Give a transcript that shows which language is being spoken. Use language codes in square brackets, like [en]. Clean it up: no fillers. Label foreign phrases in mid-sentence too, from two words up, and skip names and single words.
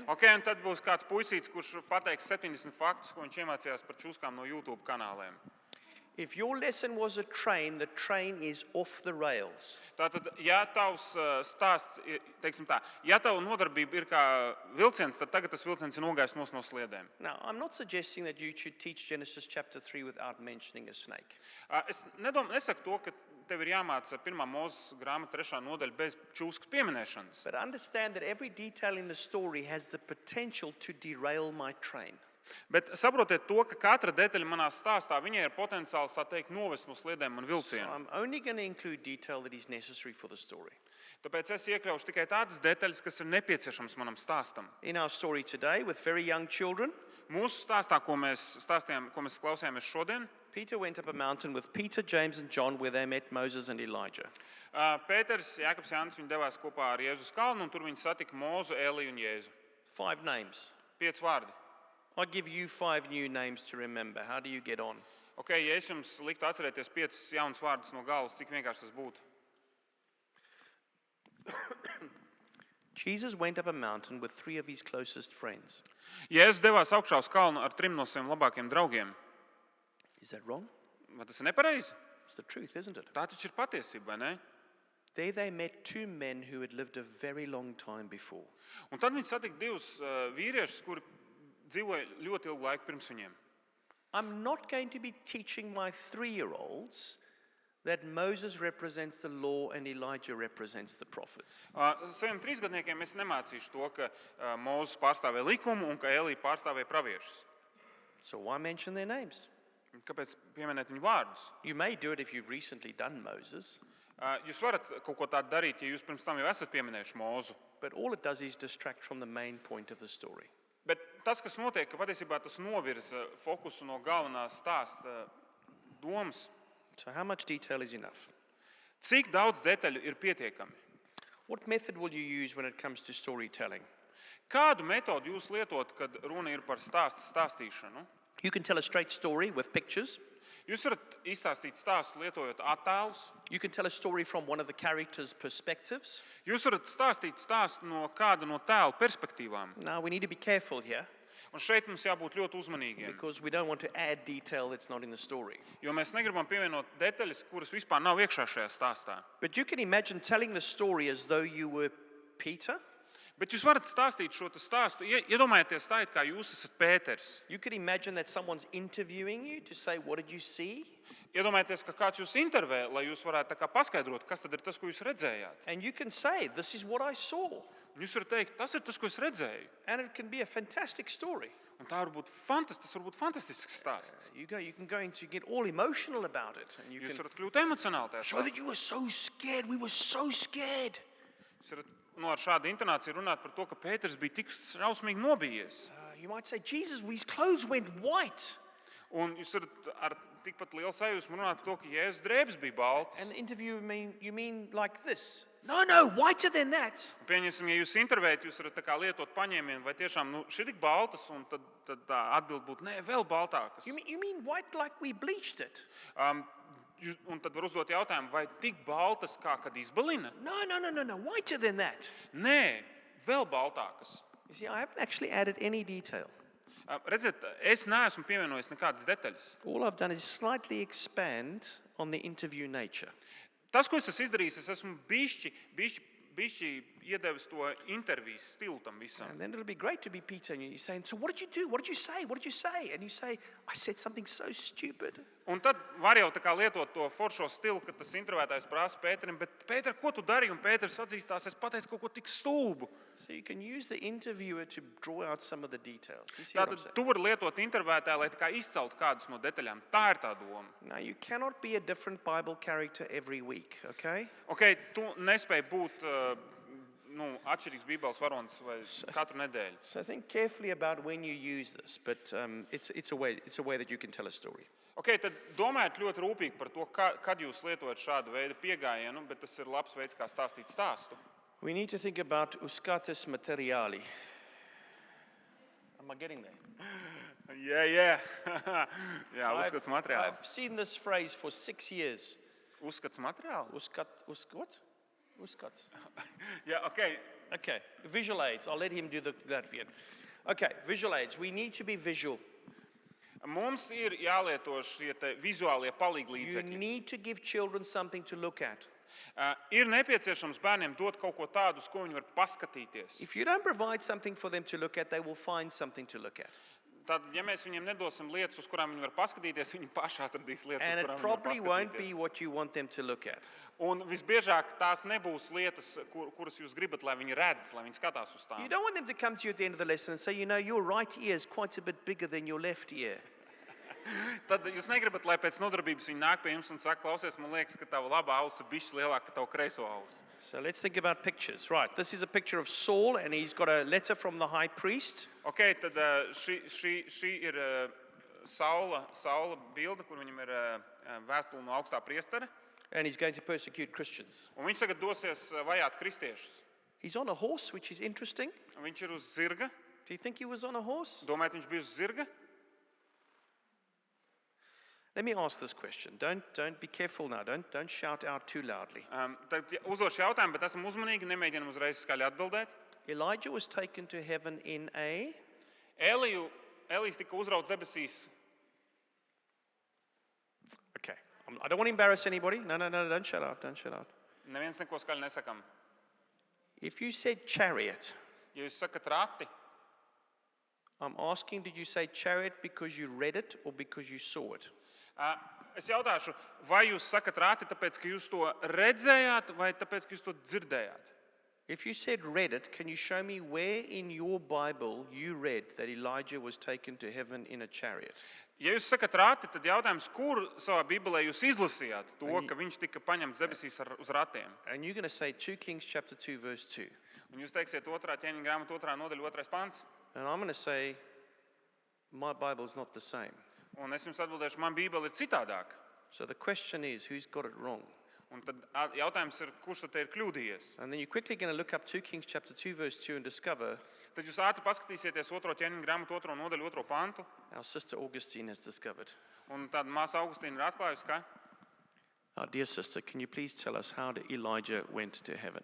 [lv] Ok, un tad būs kāds puisīts, kurš pateiks 70 faktus, ko viņš iemācījās par čūskām no YouTube kanāliem. [en] If your lesson was a train, the train is off the rails. [lv] Tātad, ja tavs stāsts, teiksim tā, ja tava nodarbība ir kā vilciens, tad tagad tas vilciens ir nogājis no sliedēm. [en] Now, I'm not suggesting that you should teach Genesis chapter 3 without mentioning a snake. [lv] Es nesaku to, ka tev ir jāmāca 1. Mūzes grāmata 3. nodaļa bez čūskas pieminēšanas. [en] But understand that every detail in the story has the potential to derail my train. [lv] Bet saprotiet to, ka katra detaļa manā stāstā, viņai ir potenciāls, tā teikt, novest no sliedēm un So vilcienu. [en] I'm only going to include detail that is necessary for the story. [lv] Tāpēc es iekļaušu tikai tādas detaļas, kas ir nepieciešamas manam stāstam. [en] In our story today, with very young children, [lv] Mūsu stāstā, ko mēs klausījāmies šodien, [en] Peter went up a mountain with Peter, James, and John, where they met Moses and Elijah. [lv] Pēters, Jākabs, Jānis, viņi devās kopā ar Jēzus kalnu, un tur viņi satika Mūzu, Eliju un Jēzu. [en] 5 names. [lv] 5 vārdi. [en] I'll give you 5 new names to remember. How do you get on? [lv] Ok, ja es jums liktu atcerēties 5 jaunus vārdus no galvas, cik vienkārši tas būtu. [en] Jesus went up a mountain with 3 of his closest friends. [lv] Jēzus devās augšā uz kalnu ar 3 no saviem labākiem draugiem. [en] Is that wrong? [lv] Vai tas ir nepareizi? [en] It's the truth, isn't it? [lv] Tā taču ir patiesība, vai ne? [en] There they met 2 men who had lived a very long time before. [lv] Un tad viņi satika 2 vīriešus, kuri dzīvoja ļoti ilgu laiku pirms viņiem. [en] I'm not going to be teaching my 3-year-olds that Moses represents the law and Elijah represents the prophets. [lv] Saviem 3-gadniekiem es nemācīšu to, ka Mūzes pārstāvēja likumu un ka Elija pārstāvēja praviešus. [en] So why mention their names? [lv] Kāpēc pieminēt viņu vārdus? [en] You may do it if you've recently done Moses, [lv] Jūs varat kaut ko tādu darīt, ja jūs pirms tam jau esat pieminējuši Mūzu. [en] but all it does is distract from the main point of the story. [lv] Bet tas, kas notiek, ka patiesībā tas novirza fokusu no galvenās stāsta domas. [en] So how much detail is enough? [lv] Cik daudz detaļu ir pietiekami? [en] What method will you use when it comes to storytelling? [lv] Kādu metodu jūs lietot, kad runa ir par stāstīšanu? [en] You can tell a straight story with pictures. [lv] Jūs varat izstāstīt stāstu lietojot attēlus. [en] You can tell a story from one of the characters' perspectives. [lv] Jūs varat stāstīt stāstu no kāda no tēla perspektīvām. [en] Now, we need to be careful here [lv] Un šeit mums jābūt ļoti uzmanīgiem, [en] because we don't want to add detail that's not in the story. [lv] jo mēs negribam pievienot detaļas, kuras vispār nav iekšā šajā stāstā. [en] But you can imagine telling the story as though you were Peter. [lv] Bet jūs varat stāstīt šo te stāstu, iedomājieties tā, it kā jūs esat Pēters. [en] You could imagine that someone's interviewing you to say, what did you see? [lv] Iedomājieties, ka kāds jūs intervē, lai jūs varētu tā kā paskaidrot, kas tad ir tas, ko jūs redzējāt. [en] And you can say, this is what I saw. [lv] Un jūs varat teikt, tas ir tas, ko es redzēju. [en] And it can be a fantastic story. [lv] Un tas var būt fantastisks stāsts. [en] You can go into, you get all emotional about it. And you [lv] Jūs can varat kļūt emocionāli tajā [en] show that you were so scared. We were so scared. [lv] Jūs varat ar šādu intonāciju runāt par to, ka Pēters bija tik šausmīgi nobijies. [en] You might say, Jesus, his clothes went white. [lv] Un jūs varat ar tikpat lielu sajūsmu runāt par to, ka Jēzus drēbes bija baltas. [en] And the interview, you mean like this? No, whiter than that. [lv] Un pieņemsim, ja jūs intervējat, jūs varat tā kā lietot paņēmienu, vai tiešām šī tik baltas, un tad tā atbild būtu, nē, vēl baltākas. [en] You mean white like we bleached it? [lv] Un tad var uzdot jautājumu, vai tik baltas, kā kad izbalina? [en] No, whiter than that. [lv] Nē, vēl baltākas. [en] You see, I haven't actually added any detail. [lv] Redziet, es neesmu pievienojis nekādas detaļas. [en] All I've done is slightly expand on the interview nature. [lv] Tas, ko es esmu izdarījis, es esmu bišķi iedevis to intervijas stilu tam visam. [en] And then it'll be great to be Peter and you're saying, so what did you do? What did you say? What did you say? And you say, I said something so stupid. [lv] Un tad var jau tā kā lietot to foršo stilu, kad tas intervētājs prasa Pēterim, bet Pēter, ko tu darīji? Un Pēters atzīstās, es pateicu kaut ko tik stulbu. [en] So you can use the interviewer to draw out some of the details. Do you see what I'm [lv] Tātad saying? tu vari lietot intervētāju, lai tā kā izceltu kādus no detaļām. Tā ir tā doma. [en] Now, you cannot be a different Bible character every week, okay? [lv] Okay, tu nespēji būt atšķirīgs Bībeles varonis vai katru nedēļu. [en] So think carefully about when you use this, but it's a way that you can tell a story. [lv] Okay, tad domājiet ļoti rūpīgi par to, kad jūs lietojat šādu veidu piegājienu, bet tas ir labs veids, kā stāstīt stāstu. [en] We need to think about [lv] uscatus materiali. [en] Am I getting there? Yeah. [lv] Jā, uzskats materiāli. [en] I've seen this phrase for 6 years. [lv] Uzskats materiāli? [en] What? Uscat. [lv] Jā, [en] okay. Okay, visual aids. I'll let him do the Latvian. Okay, visual aids. We need to be visual. [lv] Mums ir jālieto šie te vizuālie You palīglīdzekļi. [en] need to give children something to look at. [lv] Ir nepieciešams bērniem dot kaut ko tādu, uz ko viņi var paskatīties. [en] If you don't provide something for them to look at, they will find something to look at. [lv] Tad, ja mēs viņiem nedosim lietas, uz kurām viņi var paskatīties, viņi paši atradīs lietas, And uz it kurām viņi probably var [en] won't be [lv] paskatīties. [en] what you want them to look at. [lv] Un visbiežāk tās nebūs lietas, kuras jūs gribat, lai viņi redz, lai viņi skatās uz You tām. [en] don't want them to come to you at the end of the lesson and say, your right ear is quite a bit bigger than your left ear. [lv] Tad jūs negribat, lai pēc nodarbības viņi nāk pie jums un saka, klausies, man liekas, ka tava labā auss ir bišķi lielāka par tavu kreiso ausi. [en] So let's think about pictures. Right, this is a picture of Saul, and he's got a letter from the high priest. [lv] Ok, tad šī ir Saula bilde, kur viņam ir vēstule no augstā priestera. [en] And he's going to persecute Christians. [lv] Un viņš tagad dosies vajāt kristiešus. [en] He's on a horse, which is interesting. [lv] Viņš ir uz zirga. [en] Do you think he was on a horse? [lv] Domājat, viņš bija uz zirga? [en] Let me ask this question. Don't be careful now. Don't shout out too loudly. [lv] Tad uzdošu jautājumu, bet esam uzmanīgi, nemēģinam uzreiz skaļi atbildēt. [en] Elijah was taken to heaven in a... [lv] Elijs tika uzrauts debesīs. [en] Okay. I don't want to embarrass anybody. No, don't shut up. Don't shut up. [lv] Neviens neko skaļi nesakam. [en] If you said chariot, [lv] Ja jūs sakat rati, [en] I'm asking, did you say chariot because you read it or because you saw it? [lv] es jautāšu, vai jūs sakat rati, tāpēc, ka jūs to redzējāt, vai tāpēc, ka jūs to dzirdējāt? [en] If you said read it, can you show me where in your Bible you read that Elijah was taken to heaven in a chariot? [lv] Ja jūs sakat rati, tad jautājums, kur savā Bībelē jūs izlasījāt to, ka viņš tika paņemts debesīs uz ratiem? [en] And you're going to say 2 Kings chapter 2 verse 2. [lv] Un jūs teiksiet 2. ķēniņa grāmata 2. nodaļa 2. pants. [en] And I'm going to say my Bible's not the same. [lv] Un es jums atbildēšu, man Bībele ir citādāka. [en] So the question is, who's got it wrong? [lv] Un tad jautājums ir, kurš tad te ir kļūdījies? [en] And then you're quickly going to look up 2 Kings chapter 2 verse 2 and discover [lv] Tad jūs ātri paskatīsieties 2. ķēniņa grāmatu 2. nodaļu 2. pantu. [en] our sister Augustine has discovered. [lv] Un tad māsa Augustīna ir atklājusi, ka [en] Our dear sister, can you please tell us how Elijah went to heaven?